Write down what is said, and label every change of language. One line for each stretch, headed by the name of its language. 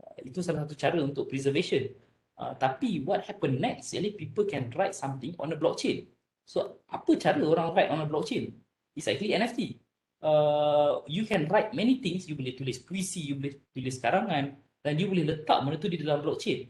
Malay: Itu salah satu cara untuk preservation. Tapi
English: what happen next? Actually, people can write something on a blockchain. So,
Malay: apa cara orang
English: write on a blockchain? It's actually NFT. You can write many things.
Malay: You boleh tulis puisi, you boleh tulis karangan, dan you boleh letak benda tu di dalam blockchain.